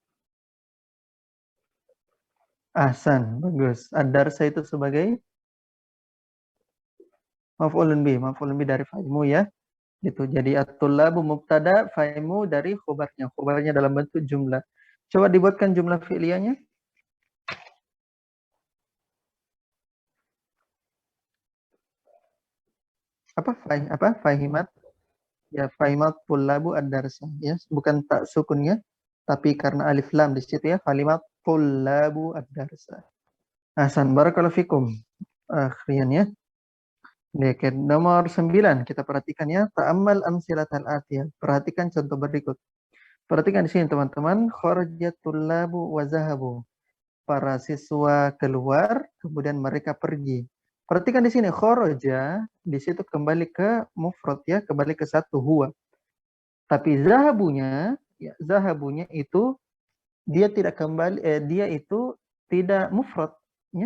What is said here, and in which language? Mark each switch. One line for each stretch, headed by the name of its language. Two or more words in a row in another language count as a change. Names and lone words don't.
Indonesian: Ahsan, bagus. Ad-darsa itu sebagai
Arabic: مفعول به
Indonesian: dari fahimu, ya. Gitu. Jadi
Arabic: الطلاب مبتدأ,
Indonesian: fahimu dari khobarnya. Khobarnya dalam bentuk jumlah. Coba dibuatkan jumlah fi'liyahnya. Fahimat.
Arabic: Ya, فهمت الطلاب الدرس,
Indonesian: ya. Bukan tak sukunnya, tapi karena alif lam di situ, ya.
Arabic: فهمت الطلاب الدرس. أحسن، بارك الله فيكم.
Indonesian: Akhirnya, ya. Oke, nomor 9 kita perhatikan, ya.
Arabic: تأمل الأمثلة الآتية.
Indonesian: Perhatikan contoh berikut. Perhatikan di sini, teman-teman.
Arabic: خرجت الطلاب وذهبوا.
Indonesian: Para siswa keluar, kemudian mereka pergi. Perhatikan di sini, kharaja di situ kembali ke mufrad, ya, kembali ke satu huwa. Tapi zahabunya, ya, zahabunya itu dia tidak kembali, dia itu tidak mufrad, ya.